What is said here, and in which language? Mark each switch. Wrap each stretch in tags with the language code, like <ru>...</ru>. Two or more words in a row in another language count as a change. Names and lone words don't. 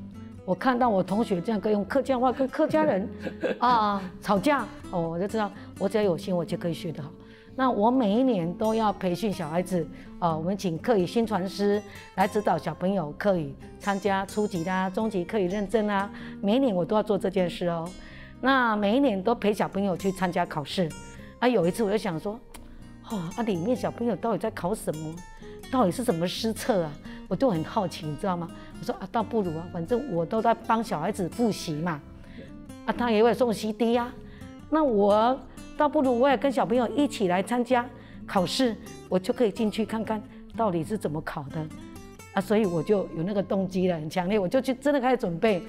<zh>我看到我同學這樣跟用客家話跟客家人吵架，我就知道我只要有心我就可以學得好。那我每一年都要培訓小孩子，我們請客語新傳師來指導小朋友客語，參加初級啦、中級客語認證啦。每一年我都要做這件事哦。那每一年都陪小朋友去參加考試。有一次我就想說，裡面小朋友到底在考什麼？到底是什麼施測啊？我就很好奇，你知道嗎？我說倒不如反正我都在幫小孩子複習嘛，他也會送 CD 啊，那我倒不如我也跟小朋友一起來參加考試，我就可以進去看看到底是怎麼考的所以我就有那個動機了，很強烈，我就去真的開始準備。</zh>